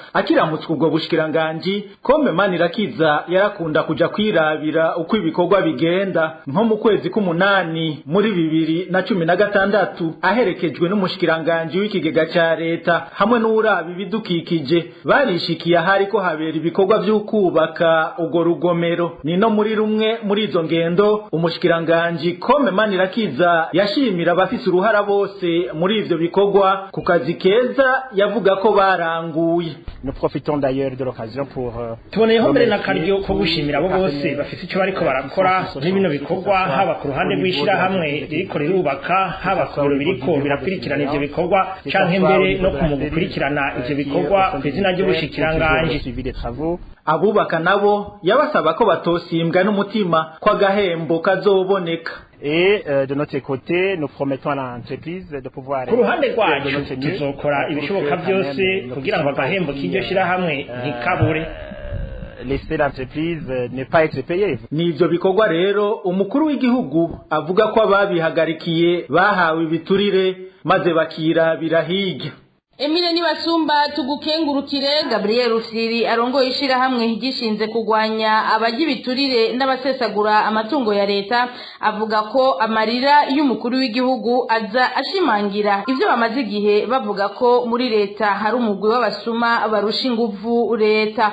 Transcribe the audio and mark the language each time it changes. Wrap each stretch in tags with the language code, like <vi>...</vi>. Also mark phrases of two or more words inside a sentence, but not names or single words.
<rn>Akiramutswa ubwo bushikiranganje Kome Manirakiza yarakunda kuja kwirabira uko ibikorwa bigenda nko mu kwezi k'umunani muri 2016 aherekejwe n'umushikiranganje w'ikigega ca leta hamwe n'urabi bidukikije barishikiye ahari ko habera ibikorwa by'ukubaka ugo rugomero. Ni no muri rumwe muri izo ngendo umushikiranganje Kome Manirakiza yashimira abafise uruhara bose muri ivyo bikorwa ku kazi keza yavuga ko baranguye.</rn> <fr>Nous profitons d'ailleurs de l'occasion pour</fr> <rn>tuboneyeho mbere n'akaryo ko gushimira abo bose bafite icyo bariko barakora muri bino bikorwa, haba ku ruhande rw'ishirahamwe ririko rirubaka, haba ku biro biriko birakurikirana ivyo bikorwa canke mbere no kumugukurikirana ivyo bikorwa ku izina ry'ubushikiranganje. Abubaka nabo yabasaba ko batosimbwa n'umutima kwa gahembo kazoboneka.</rn> <fr>Et de notre côté nous promettons à l'entreprise de pouvoir</fr> <rn>ku ruhande rwacu tuzokora ibishoboka byose kugira ngo agahembo k'iryo shirahamwe ntikabure.</rn> <fr>Laisser l'entreprise ne pas être payée.</fr> <rn>Nivyo bikorwa rero umukuru w'igihugu avuga ko ababihagarikiye bahawe ibiturire maze bakirabira hirya. Emile Nibasumba tugukengurukire. Gabriel Rufyiri arongoye ishirahamwe gishinze kugwanya abagibiturire n'abasesagura amatungo ya leta avuga ko amarira y'umukuru w'igihugu aza ashimangira ivyo bamaze igihe bavuga ko muri leta hari umugwi w'abasuma barusha inguvu leta.</rn>